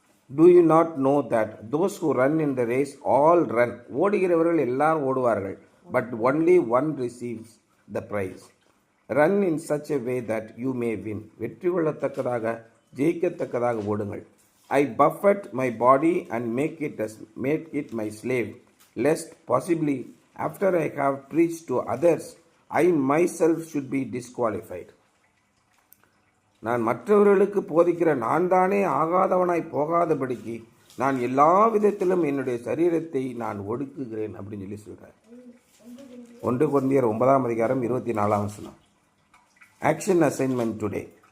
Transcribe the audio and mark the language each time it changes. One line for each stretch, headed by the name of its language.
English: Do you not know that those who run in the race all run?
Tamil: ஓடுகிறவர்கள் எல்லாரும் ஓடுவார்கள்.
English: But only one receives the prize. Run in such a way that you may win.
Tamil: வெற்றி கொள்ளத்தக்கதாக ஜெயிக்கத்தக்கதாக ஓடுங்கள்.
English: I buffet my body and make it my slave, lest possibly after I have preached to others, I myself should be disqualified.
Tamil: நான் மற்றவர்களுக்கு போதிக்கிற நான் தானே ஆகாதவனாய் போகாதபடிக்கு நான் எல்லா விதத்திலும் என்னுடைய சரீரத்தை நான் ஒடுக்குகிறேன் அப்படின்னு சொல்லி சொல்கிறார். 1 கொரிந்தியர் 9ஆம் அதிகாரம் 24ஆம் வசனம்.
English: Action assignment today.